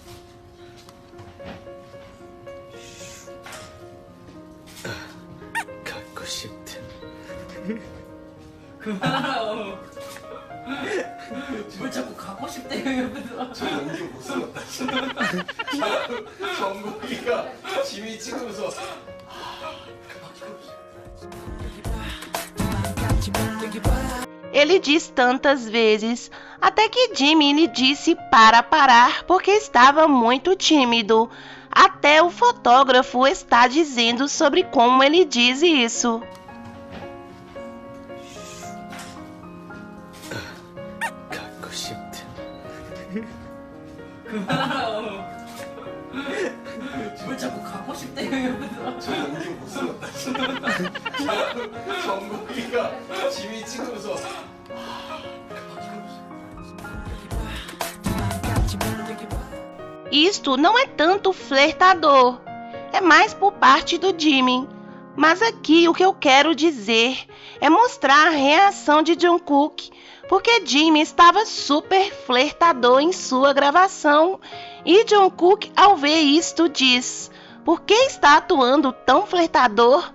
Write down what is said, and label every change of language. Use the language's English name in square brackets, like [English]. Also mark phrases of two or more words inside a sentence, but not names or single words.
[Korean] 갖고 싶다. 그만하라고. 뭘 자꾸 갖고 싶대요 옆에서. 저 연기 못 쓰겠다. 정국이가 지미 찍으면서 [Portuguese] Ele diz tantas vezes, até que Jimin lhe disse para parar porque estava muito tímido. Até o fotógrafo está dizendo sobre como ele diz isso. [Korean] 갖고 싶다. 그만하라고. 뭘 자꾸 갖고 싶대요 옆에서. 저 연기 못 쓰겠다. 정국이가 지미 찍으면서 [Portuguese] Isto não é tanto flertador, é mais por parte do Jimin. Mas aqui o que eu quero dizer é mostrar a reação de Jungkook, porque Jimin estava super flertador em sua gravação, e Jungkook ao ver isto diz: "Por que está atuando tão flertador?